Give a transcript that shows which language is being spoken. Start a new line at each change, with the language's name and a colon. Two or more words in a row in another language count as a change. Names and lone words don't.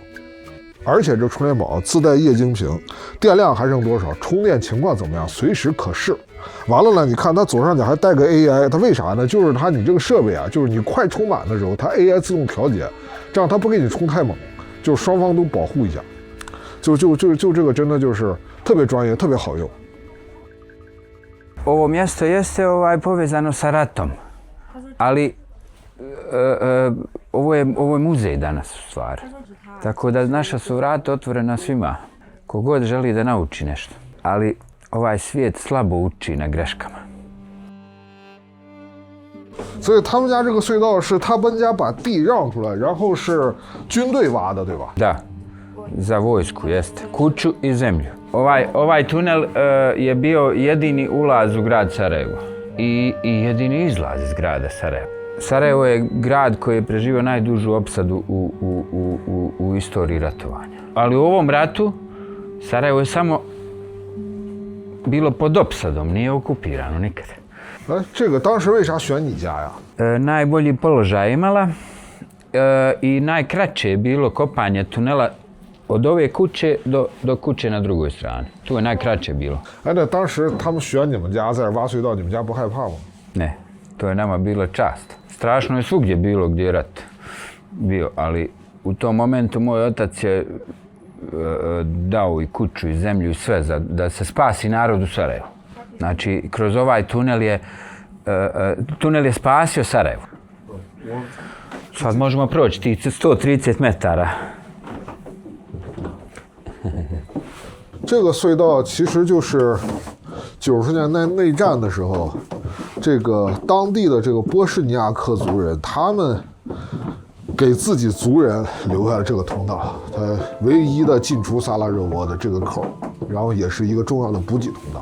Chinese: 而且这充电宝自带液晶屏，电量还剩多少，充电情况怎么样，随时可视。完了呢，你看它左上角还带个 AI， 它为啥呢？就是你这个设备啊，就是你快充满的时候，它 AI 自动调节，这样它不给你充太猛，就是双方都保护一下。就这个真的就是特别专业，特别好用。
Bosnian: Ovo mjesto jeste povezano sa ratom, ali ovo je muzej danas u stvari. Tako da naša su vrata otvorena svima, kogod želi da nauči nešto. Ali ovaj svijet slabo uči na greškama.
Chinese: 所以他们家这个隧道是他们家把地让出来，然后是军队挖的，对吧？
Bosnian: Da, za vojsku jeste. Kuću i zemlju. Ovaj tunel je bio jedini ulaz u grad Sarajevo i jedini izlaz iz grada Sarajeva. Sarajevo je grad koji je preživio najdužu opsadu u istoriji ratovanja. Ali u ovom ratu Sarajevo je samo bilo pod opsadom, nije okupirano nikad.
Chinese: 哎，这个当时为啥选你家呀？
Bosnian: Najbolji položaj imala i najkraće je bilo kopanje tunela od ove kuće do kuće na drugoj strani. Tu je najkraće bilo.
Chinese: 哎，那当时他们选你们家在这挖隧道，你们家不害怕吗？
Bosnian: Ne, to je nama bila čast. Strašno je svugdje bilo gdje je rat bio, ali u tom momentu moj otac je dao i kuću i zemlju i sve da se spasi narod u Sarajevu. Znači, kroz ovaj tunel je spasio Sarajevo. Sad možemo proći tih 130 metara.
Chinese: 这个隧道其实就是90年代内战的时候，这个当地的这个波士尼亚克族人，他们给自己族人留下了这个通道，它唯一的进出萨拉热窝的这个口，然后也是一个重要的补给通道。